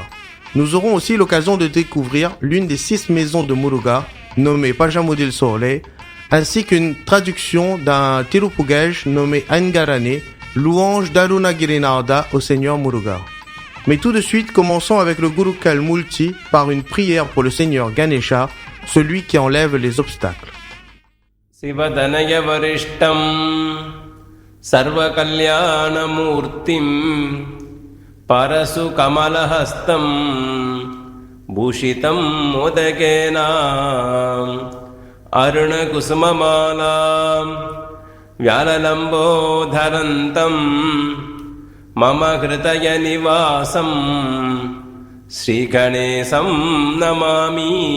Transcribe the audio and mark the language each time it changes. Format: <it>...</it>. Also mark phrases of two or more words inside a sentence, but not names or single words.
<fr>Nous aurons aussi l'occasion de découvrir l'une des 6 maisons de Muruga, nommée Pajamudil Soleil, ainsi qu'une traduction d'un Tirupugaj nommé Angarane, louange d'Arunagirinarda au Seigneur Muruga. Mais tout de suite, commençons avec le Gurukul Multi par une prière pour le Seigneur Ganesha, celui qui enlève les obstacles.</fr> <sa>शिवदनाय वरिष्ठं सर्व कल्याण मूर्तिं परशु कमलहस्तं भूषितं modakena अरुणकुसुममालां व्याललम्बोधरन्तं मम हृदयनिवासं श्रीगणेशं नमामि</sa>